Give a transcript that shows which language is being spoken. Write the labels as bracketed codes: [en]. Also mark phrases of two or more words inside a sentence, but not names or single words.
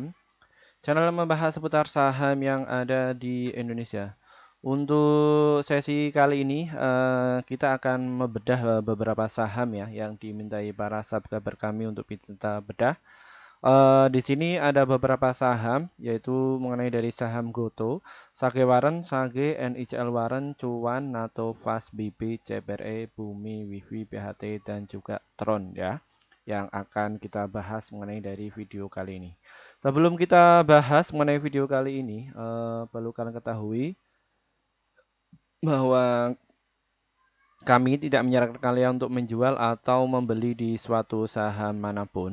[id] Channel yang membahas seputar saham yang ada di Indonesia. Untuk sesi kali ini, kita akan membedah beberapa saham ya yang dimintai para subscriber kami untuk kita bedah. Di sini ada beberapa saham, yaitu mengenai dari saham Goto, Sage Waren, Sage, NICL Waren, Cuan, NATO, Fast, BP, CBRE, Bumi, Wifi, PHT, dan juga Tron ya, yang akan kita bahas mengenai dari video kali ini. Sebelum kita bahas mengenai video kali ini, perlu kalian ketahui bahwa kami tidak menyarankan kalian untuk menjual atau membeli di suatu saham manapun.